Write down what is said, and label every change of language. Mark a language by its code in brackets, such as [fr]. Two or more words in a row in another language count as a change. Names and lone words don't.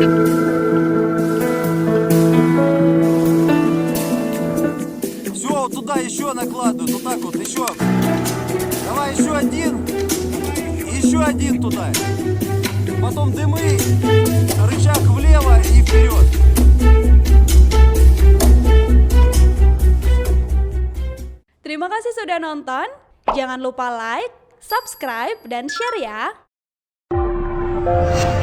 [ru] Все, вот туда еще накладывают, вот так вот, еще. Давай еще один туда. Потом дымы, рычаг влево и вперед. [id] Terima kasih sudah nonton. Jangan lupa like, subscribe, dan share ya.